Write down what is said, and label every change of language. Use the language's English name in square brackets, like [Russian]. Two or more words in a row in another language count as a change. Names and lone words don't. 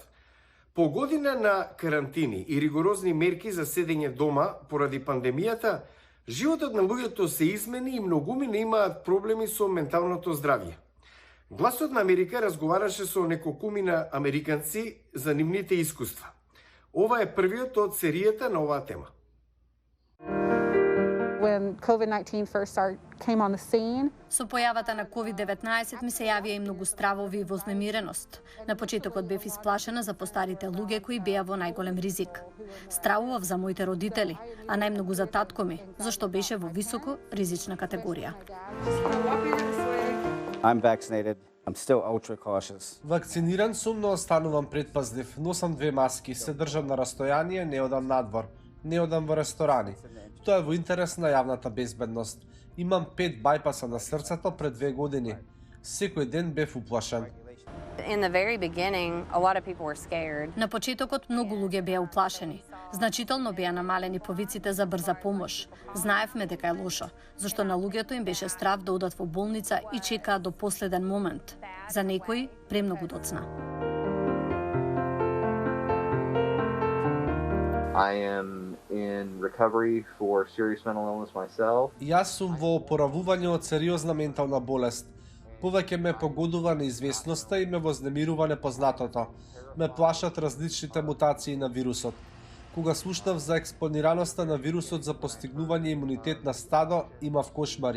[Macedonian] По година на карантини и ригорозни мерки за седење дома поради пандемијата, животот на луѓето се измени и многумина имаат проблеми со менталното здравје. Гласот на Америка разговараше со неколкумина американци за нивните искуства. Ова е првиот од серијата на оваа тема. [English] When COVID-19 first came on the scene, [Macedonian] Со појавата на COVID-19 ми се јавија и многу стравови и вознемиреност. На почетокот бев исплашена за постарите луѓе кои беа во најголем ризик. Стравував за моите родители, а најмногу за татко ми, зашто беше во високо ризична категорија. [English] I'm vaccinated. I'm still ultra cautious. [Macedonian] Вакциниран сум, но останувам предпазлив. Носам 2 маски, се држам на растојание, не одам надвор, не одам во ресторани. Тоа е во интерес на јавната безбедност. Имам 5 бајпаса на срцето пред 2 години. Секој ден бев уплашен. [English] In the very beginning, a lot of people were scared. [Macedonian] На почетокот многу луѓе беа уплашени. Значително беа намалени повиците за брза помош. Знаевме дека е лошо, зашто на луѓето им беше страв да одат во болница и чекаат до последен момент. За некои премногу доцна. [English] I am in recovery for serious mental illness myself. [Macedonian] Јас сум во опоравување од сериозна ментална болест. Повеќе ме погодува неизвестноста и ме вознемирува непознатото. Ме плашат различните мутации на вирусот. Кога слушнав за експонираноста на вирусот за постигнување имунитет на стадо, имав кошмари.